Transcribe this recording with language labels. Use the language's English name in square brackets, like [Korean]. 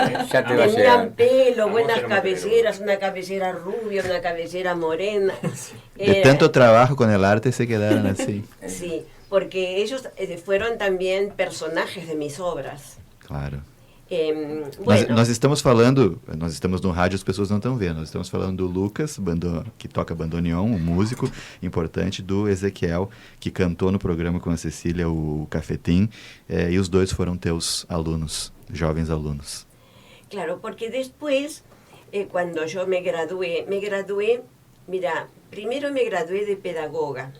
[Spanish] Tenían pelo, buenas cabelleras, una cabellera rubia, una cabellera morena. De tanto trabajo con el arte se quedaron así. Sí, porque ellos fueron también personajes de mis obras. Claro. Bueno. [Portuguese] Nós estamos no rádio, as pessoas não estão vendo, nós estamos falando do Lucas, que toca bandoneon, um músico importante, do Ezequiel, que cantou no programa com a Cecília, o Cafetim, e os dois foram teus alunos, jovens alunos. [Spanish] Claro, porque después, cuando yo me gradué, mira, primero me gradué de pedagoga.